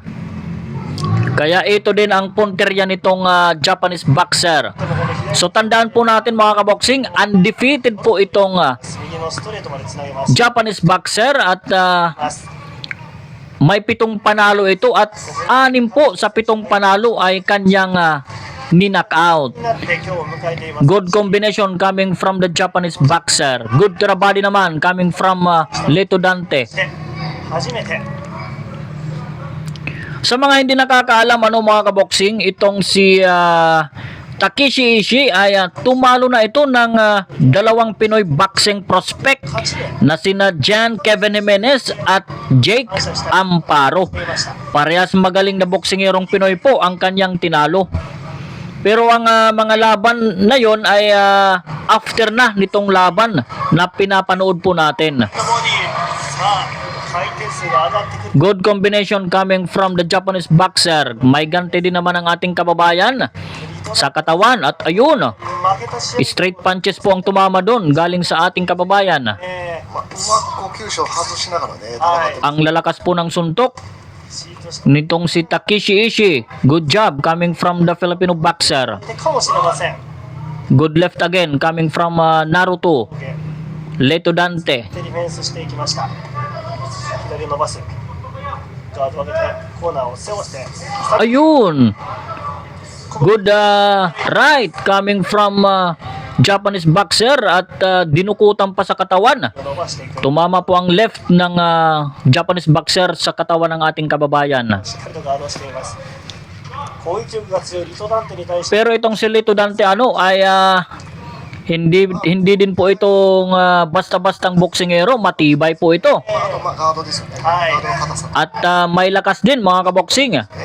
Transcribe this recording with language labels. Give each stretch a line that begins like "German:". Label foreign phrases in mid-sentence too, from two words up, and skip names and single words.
Filipino: Kaya ito din ang punteriya nitong Japanese boxer. So tandaan po natin mga kaboksing, undefeated po itong
Japanese: 右のストレートまでつなげます
English: Japanese boxer
Filipino: at
Japanese: ます
Filipino: may 7 panalo ito at 6 po sa 7 panalo ay kanyang ni-knock out.
Japanese: になって今日を迎えています
English: Good combination coming from the Japanese boxer. Good to the body naman coming from Leto Dante.
Japanese: で初めて
Filipino: Sa mga hindi nakakaalam ano mga kaboksing, itong si Takeshi Ishii ay tumalo na ito ng 2 Pinoy
English: boxing prospect
Japanese: 勝ちで
Filipino: na sina Jan Kevin Jimenez at Jake Amparo.
Japanese: 見えました
Filipino: Parehas magaling na boksingerong Pinoy po ang kanyang tinalo. Pero ang mga laban na yon ay after na nitong laban na pinapanood po natin.
Japanese: ボディさあ回転数が上がってくる
English: Good combination coming from the Japanese boxer.
Filipino: May ganti din naman ang ating kababayan sa katawan. At ayun,
Japanese: 負けた試合
English: straight punches
Filipino: po ang tumama doon galing sa ating kababayan.
Japanese: まあ、うまくこう急所を外しながらね、はい戦って
Filipino: Ang lalakas po ng suntok
Japanese: シートし
Filipino: nitong si Takeshi Ishii.
English: Good job coming from the Filipino boxer.
Japanese: てかもしれません
English: Good left again coming from Naruto.
Japanese: で
English: Leto Dante.
Japanese: ディフェンスしていきました左を伸ばすガードを上げてコーナーを背負って
Filipino: Ayun.
English: Good right coming from Japanese boxer
Filipino: at dinukutan pa sa katawan.
Japanese: 伸ばしていく
Filipino: Tumama po ang left ng
English: Japanese boxer
Filipino: sa katawan ng ating kababayan.
Japanese: しっかりとガードをしています攻撃力が強いリトダンテに対して
Filipino: Pero itong si Leto Dante ay hindi din po itong basta-bastang boksingero, matibay po ito.
Japanese: あとまあガードですよね、はいガードの硬さ
Filipino: At may lakas din mga kaboksing.